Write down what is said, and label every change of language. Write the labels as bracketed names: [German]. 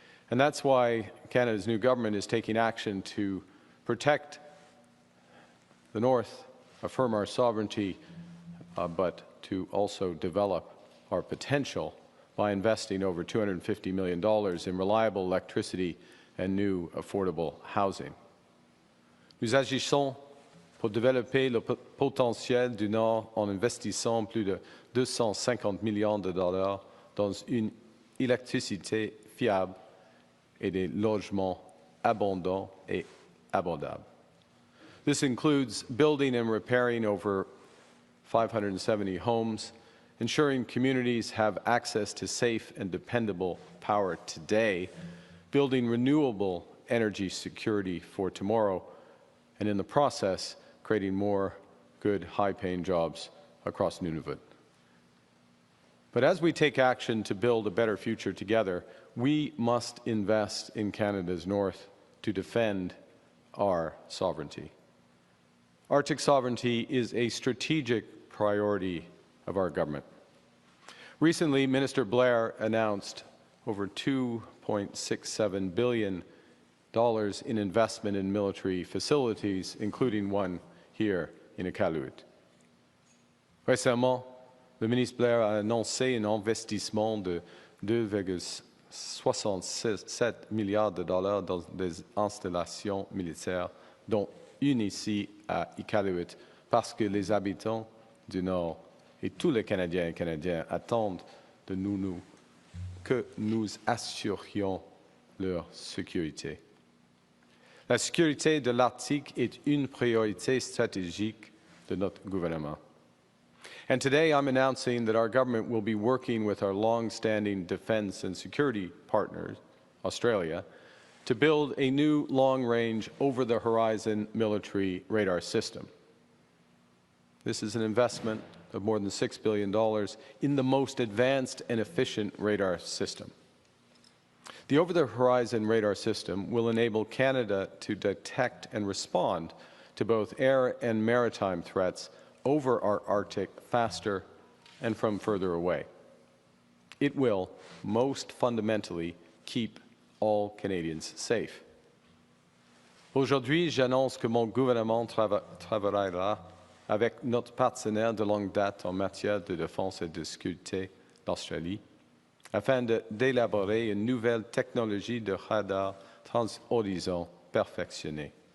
[English] And that's why Canada's new government is taking action to protect the north, affirm our sovereignty, but to also develop our potential by investing over $250 million in reliable electricity and new affordable housing. [French] Nous agissons pour développer le potentiel du Nord en investissant plus de 250 millions de dollars dans une électricité fiable et des logements abondants et abordables. [English] This includes building and repairing over 570 homes, ensuring communities have access to safe and dependable power today, building renewable energy security for tomorrow, and in the process, creating more good, high-paying jobs across Nunavut. But as we take action to build a better future together, we must invest in Canada's north to defend our sovereignty. Arctic sovereignty is a strategic priority of our government. Recently, Minister Blair announced over $2.67 billion in investment in military facilities, including one here in Iqaluit. [French] Récemment, le ministre Blair a annoncé un investissement de 2,67 milliards de dollars dans des installations militaires, dont une ici à Iqaluit, parce que les habitants du Nord et tous les Canadiens et Canadiennes attendent de nous que nous assurions leur sécurité. La sécurité de l'Arctique est une priorité stratégique de notre gouvernement. [English] And today I'm announcing that our government will be working with our long-standing defense and security partners, Australia, to build a new long-range, over-the-horizon military radar system. This is an investment of more than $6 billion in the most advanced and efficient radar system. The over-the-horizon radar system will enable Canada to detect and respond to both air and maritime threats over our Arctic faster and from further away. It will, most fundamentally, keep all Canadians safe. [French] Aujourd'hui, j'annonce que mon gouvernement travaillera avec notre partenaire de longue date en matière de défense et de sécurité, l'Australie, afin d'élaborer une nouvelle technologie de radar transhorizon perfectionnée.